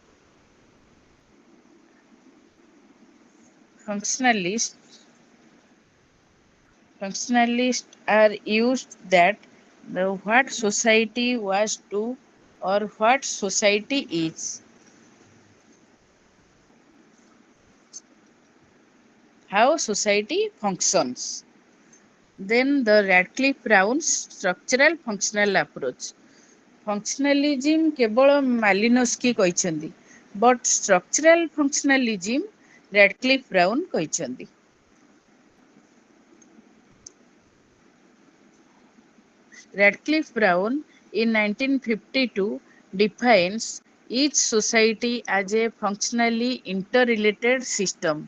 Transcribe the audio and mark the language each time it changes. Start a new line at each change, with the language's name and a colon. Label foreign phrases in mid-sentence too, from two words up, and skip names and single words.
English: Functionalists are used that the what society was to or what society is. How society functions. Then the Radcliffe Brown's structural functional approach.
Odia: Functionalism କେବଳ ମାଲିନୋସ୍କି କହିଛନ୍ତି,
English: but structural functionalism Radcliffe Brown କହିଛନ୍ତି। Radcliffe Brown in 1952 defines each society as a functionally interrelated system.